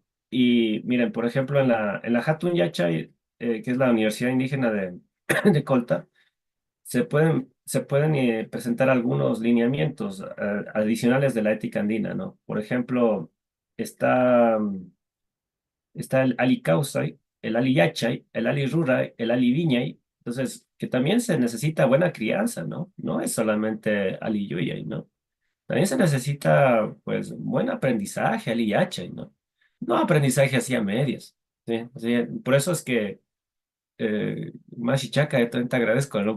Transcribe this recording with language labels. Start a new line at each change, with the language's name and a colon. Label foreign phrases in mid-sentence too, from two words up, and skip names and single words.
Spanish: Y miren, por ejemplo, en la Hatun Yachay, que es la Universidad Indígena de Colta, se pueden presentar algunos lineamientos adicionales de la ética andina, ¿no? Por ejemplo, está, está el
Quechua: Ali Kausai,
Spanish: el
Quechua: Ali Yachay,
Spanish: el
Quechua: Ali Ruray,
Spanish: el
Quechua: Ali Viñay.
Spanish: Entonces, que también se necesita buena crianza, ¿no? No es solamente
Quechua: Ali Yuyay,
Spanish: ¿no? También se necesita, pues, buen aprendizaje,
Quechua: Ali Yachay,
Spanish: ¿no? No aprendizaje así a medias, ¿sí? O sea, por eso es que Mashi Chaka, yo también te agradezco, ¿no?